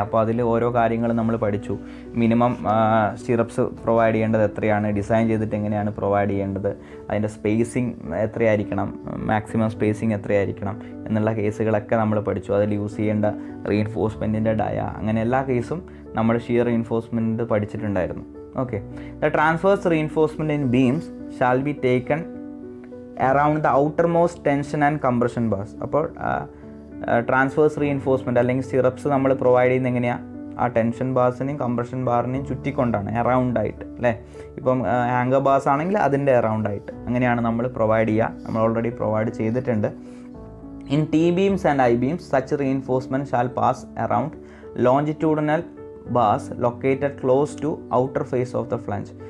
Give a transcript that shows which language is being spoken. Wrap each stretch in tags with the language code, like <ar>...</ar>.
<ml>അപ്പോൾ അതിൽ ഓരോ കാര്യങ്ങളും നമ്മൾ പഠിച്ചു. മിനിമം സ്റ്റിറപ്സ് പ്രൊവൈഡ് ചെയ്യേണ്ടത് എത്രയാണ്, ഡിസൈൻ ചെയ്തിട്ട് എങ്ങനെയാണ് പ്രൊവൈഡ് ചെയ്യേണ്ടത്, അതിൻ്റെ സ്പേസിങ് എത്രയായിരിക്കണം, മാക്സിമം സ്പേസിങ് എത്രയായിരിക്കണം എന്നുള്ള കേസുകളൊക്കെ നമ്മൾ പഠിച്ചു. അതിൽ യൂസ് ചെയ്യേണ്ട റീഇൻഫോഴ്സ്മെൻറ്റിൻ്റെ ഡയ, അങ്ങനെ എല്ലാ കേസും നമ്മൾ shear reinforcement പഠിച്ചിട്ടുണ്ടായിരുന്നു.</ml> <en>Okay. The transverse reinforcement in beams shall be taken around the outermost tension and compression bars.</en> <ml>അപ്പോൾ ട്രാൻസ്വേഴ്സ് റീഇൻഫോഴ്സ്മെൻറ്റ് അല്ലെങ്കിൽ സ്റ്റിറപ്സ് നമ്മൾ പ്രൊവൈഡ് ചെയ്യുന്നത് എങ്ങനെയാണ്, ആ ടെൻഷൻ ബാസിനെയും കംപ്രഷൻ ബാറിനെയും ചുറ്റിക്കൊണ്ടാണ്, അറൗണ്ടായിട്ട് അല്ലേ. ഇപ്പം ഹാങ്കർ ബാസ് ആണെങ്കിൽ അതിൻ്റെ അറൗണ്ടായിട്ട് അങ്ങനെയാണ് നമ്മൾ പ്രൊവൈഡ് ചെയ്യുക. നമ്മൾ ഓൾറെഡി പ്രൊവൈഡ് ചെയ്തിട്ടുണ്ട്.</ml> <en>In T beams and I beams such reinforcement shall pass around longitudinal bars located close to outer face of the flange.</en>